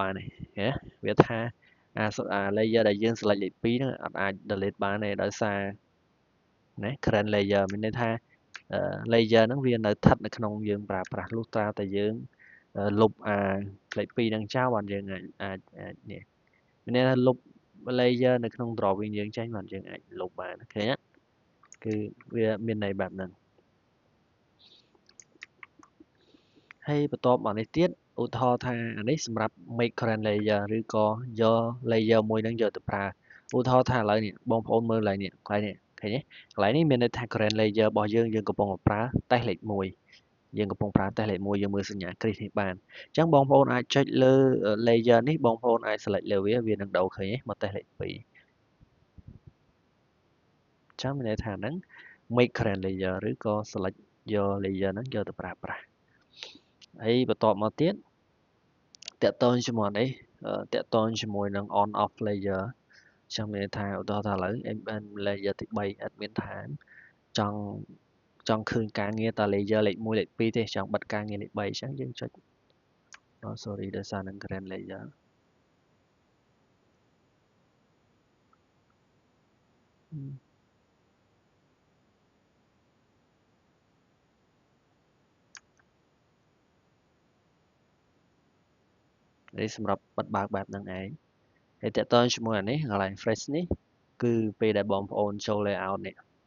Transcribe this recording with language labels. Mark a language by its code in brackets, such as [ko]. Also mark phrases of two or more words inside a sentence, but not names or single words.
[km] បានទេវាថាlayer ដែលយើង select លេខ2ហ្នឹងអត់អាច delete បានទេដោយសារណា [en] current layer [km] មានន័យថា layer ហ្នឹងវានៅស្ថិតនៅក្នុងយើងប្រើប្រាស់លុះត្រាតែយើងលុបលេខ2ហ្នឹងចោលបានយើងអាចនេះមានន័យថាលុប layer នៅក្នុង drawing យើងចេញបានយើងអាចលុបបានឃើញទេគឺវាមានន័យបែបហ្នឹង ហើយបន្ទាប់មកនេះទៀតឧទាហរណ៍ថាអានេះសម្រាប់ [en] make current layer [km] ឬក៏យក layer មួយហ្នឹងយកទៅប្រើឧទាហរណ៍ថាឥឡូវនេះបងប្អូនមើលកន្លែងនេះឃើញទេកន្លែងនេះមានន័យថា [en] current layer [km] របស់យើងកំពុងប្រើ test លេខ1យើងកំពុងប្រើ test លេខ1យើងមើលសញ្ញាគ្រីសនេះបានអញ្ចឹងបងប្អូនអាចចុចលើ layer នេះបងប្អូនអាច select លើវានឹងដូរឃើញទេមក test លេខ2អ ញ្ចឹងមានន័យថាហ្នឹង [en] make current layer [km] ឬក៏ select យក layer ហ្នឹងយកទៅប្រើប្រាស់ហើយបន្ទាប់មកទៀតតកត ងជាមួយនេះតកតងជាមួយនឹង [en] on off layer [km] ចឹងមានន័យថាឧទាហរណ៍ថាឥឡូវ layer ទី3 admin ថាចង់ឃើញការងារតា layer លេខ1លេខ2ទេចង់បិទការងារលេខ3អញ្ចឹងយើងចុច sorry ដោយសារនឹង [en] current layer [km] នេះសម្រាប់បិទបើកបែបហ្នឹងឯងហើយតកតងជាមួយអានេះកន្លែង fresh នេះគឺពេលដែលបងប្អូនចូល layout នេះ